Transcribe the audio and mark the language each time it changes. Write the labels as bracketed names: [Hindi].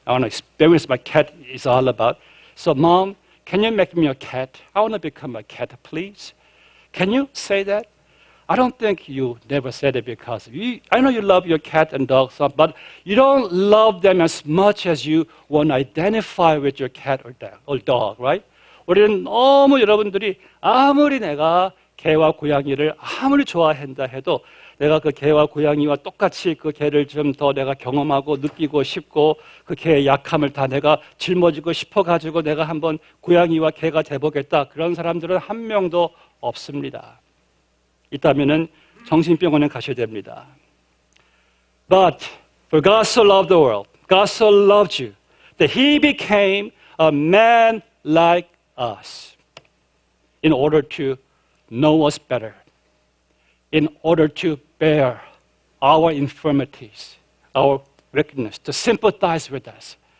[English] I want to experience my cat is all about. So, Mom, can you make me a cat? I want to become a cat, please. Can you say that? I don't think you never said it because I know you love your cat and dog, but you don't love them as much as you want to identify with your cat or dog, right? [Korean] 우리는 너무 여러분들이 아무리 내가 개와 고양이를 아무리 좋아한다 해도 내가 그 개와 고양이와 똑같이 그 개를 좀 더 내가 경험하고 느끼고 싶고 그 개의 약함을 다 내가 짊어지고 싶어가지고 내가 한번 고양이와 개가 돼보겠다. 그런 사람들은 한 명도 없습니다. 있다면은 정신병원에 가셔야 됩니다. [English] But for God so loved the world, God so loved you, that He became a man like us in order to know us better, in order to bear our infirmities, our weakness, to sympathize with us.